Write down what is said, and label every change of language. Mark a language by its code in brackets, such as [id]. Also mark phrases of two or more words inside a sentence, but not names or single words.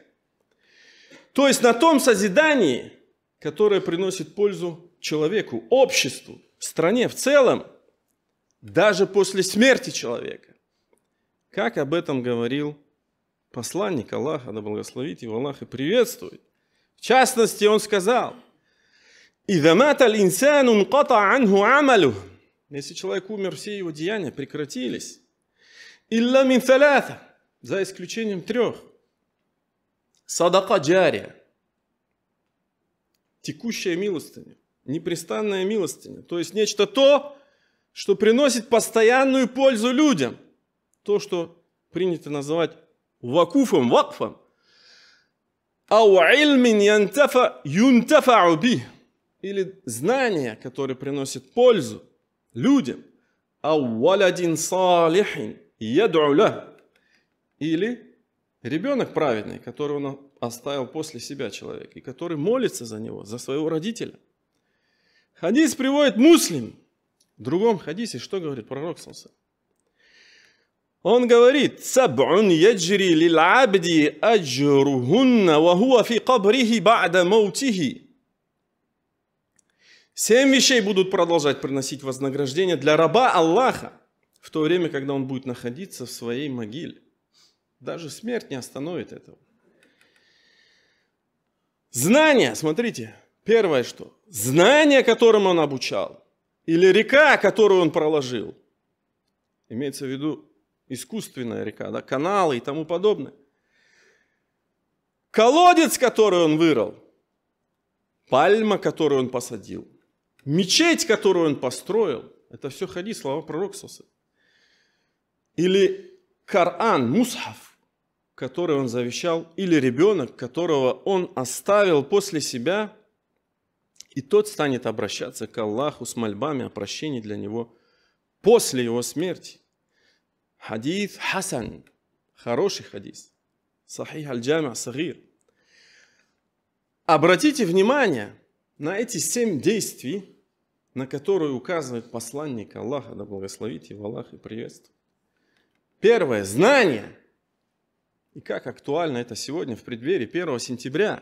[ru] То есть на том созидании, которое приносит пользу человеку, обществу, стране в целом, даже после смерти человека. Как об этом говорил посланник Аллаха, да благословит его Аллах и приветствует. В частности, он сказал: [ar] «إذا مات الإنسان انقطع عنه عمله». [ru] Если человек умер, все его деяния прекратились. [ar] «إلا من ثلاثة», [ru] за исключением 3. [ar] «صدقة جارية», [ru] текущая милостыня, непрестанная милостыня. То есть нечто то, что приносит постоянную пользу людям. То, что принято называть вакуфом, вакфом. [ar] «أو علم ينتفع به», [ru] или знание, которое приносит пользу людям. [ar] «أو ولد صالح يدعو له», [ru] или ребенок праведный, который он оставил после себя человек, и который молится за него, за своего родителя. Хадис приводит Муслим. В другом хадисе что говорит пророк саллаллаху? Он говорит: [ar] «سبع يجري للعبد أجرهن وهو في قبره بعد موته». [ru] 7 вещей будут продолжать приносить вознаграждение для раба Аллаха в то время, когда он будет находиться в своей могиле. Даже смерть не остановит этого. Знание, смотрите, первое что? Знание, которым он обучал, или река, которую он проложил. Имеется в виду искусственная река, да, каналы и тому подобное. Колодец, который он вырыл, пальма, которую он посадил, мечеть, которую он построил. Это все хадис, слова пророка [ar] صلى الله عليه وسلم. [ru] Или Коран, мусхаф, который он завещал, или ребенок, которого он оставил после себя, и тот станет обращаться к Аллаху с мольбами о прощении для него после его смерти. [ar] حديث حسن, [ru] хороший хадис. Сахих аль-Джами' ас-Сагир. Обратите внимание на эти 7 действий, на которые указывает посланник Аллаха, да благословит его Аллах и приветствует. Первое – знание. И как актуально это сегодня в преддверии 1 сентября.